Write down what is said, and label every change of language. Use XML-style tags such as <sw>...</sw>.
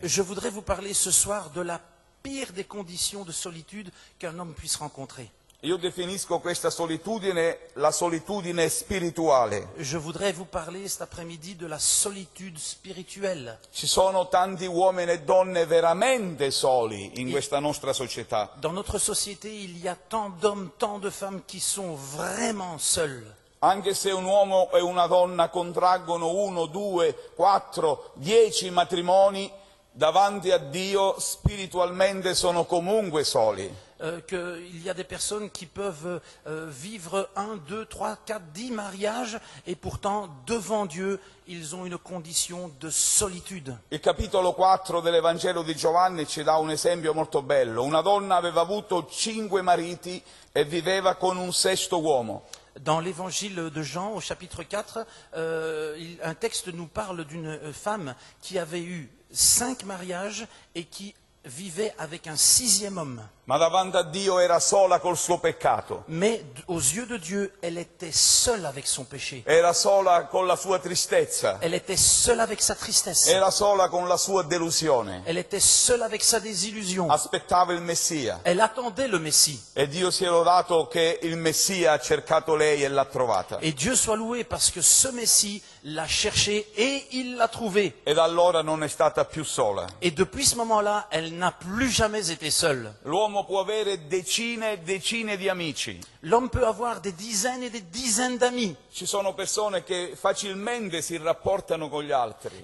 <fr>Je voudrais vous parler ce soir de la pire des conditions de solitude qu'un homme puisse rencontrer.</fr> <it>Io definisco questa solitudine la solitudine spirituale.</it> <fr>Je voudrais vous parler cet après-midi de la solitude spirituelle.</fr> <it>Ci sono tanti uomini e donne veramente soli in questa nostra società.</it> <fr>Dans notre société, il y a tant d'hommes, tant de femmes qui sont vraiment seuls.</fr> <it>Anche se un uomo e una donna contraggono 1, 2, 4, 10 matrimoni, davanti a Dio spiritualmente sono comunque soli.</it> <fr>Qu'il y a des personnes qui peuvent vivre 1, 2, 3, 4, 10 mariages et pourtant devant Dieu ils ont une condition de solitude.</fr> <it>Il capitolo 4 dell'Evangelo di Giovanni ci dà un esempio molto bello. Una donna aveva avuto 5 mariti e viveva con un sesto uomo.</it> <fr>Dans l'évangile de Jean, au chapitre 4, un texte nous parle d'une femme qui avait eu 5 mariages et qui vivait avec un 6e homme.</fr> <it>Ma davanti a Dio era sola col suo peccato.</it> <fr>Mais aux yeux de Dieu, elle était seule avec son péché.</fr> <it>Era sola con la sua tristezza.</it> <fr>Elle était seule avec sa tristesse.</fr> <it>Era sola con la sua delusione.</it> <fr>Elle était seule avec sa désillusion.</fr> <it>Aspettava il Messia.</it> <fr>Elle attendait le Messie.</fr> <it>E Dio sia lodato che il Messia ha cercato lei e l'ha trovata.</it> <fr>Et Dieu soit loué parce que ce Messie l'a cherché et il l'a trouvé.</fr> <it>E da allora non è stata più sola.</it> <fr>Et depuis ce moment-là, elle n'a plus jamais été seule.</fr> <it>L'uomo può avere decine e decine di amici.</it> <fr>L'homme peut avoir des dizaines et des dizaines d'amis.</fr> <it>Ci sono persone che facilmente si rapportano con gli altri.</it>